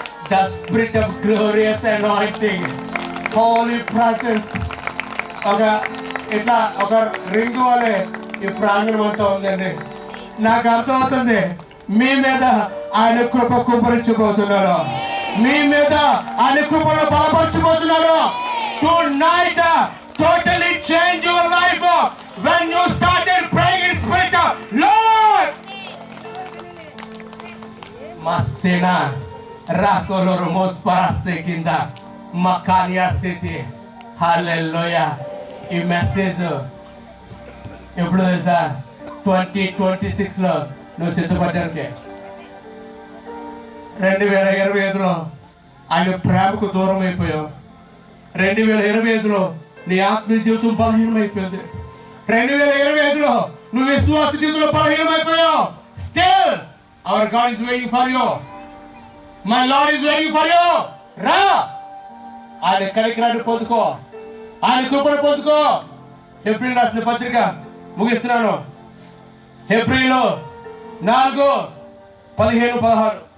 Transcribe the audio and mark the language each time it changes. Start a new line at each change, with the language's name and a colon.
English: the spirit of glorious anointing, holy presence
Telugu: ఒక ఇట్లా ఒక రింగ్ వలె ఈ ప్రాంగణం అంతా ఉందండి. నాకు అర్థమవుతుంది, మీ మీద ఆయన కృప కుమ్మరించబోతున్నాడు. మీ మీద ఆయన కృపను బలపరచబోతున్నాడు.
English: Tonight totally change your life when you started praying in spirit. Lord, Masena Rakoloromos Parasekinda Makania City. Hallelujah.
Telugu: ఈ మెసేజ్ ఎప్పుడు తెలుసా? 2026లో నువ్వు సిద్ధపడ్డానికే. 2025లో ఆయన ప్రేమకు దూరం అయిపోయావు. 2025లో నీ ఆత్మీయ జీవితం బలహీనమైపోయింది. 2025లో నువ్వు విశ్వాస జీవితంలో బలహీనమైపోయావు.
English: Still our God is waiting for you. My Lord is waiting for you.
Telugu: రా, ఆయన కనికరాన్ని పొందుకో, ఆయన కృపను పొందుకో. హెబ్రీయులకు రాసిన పత్రిక ముగిస్తున్నాను. హెబ్రీయులు 4:15-16.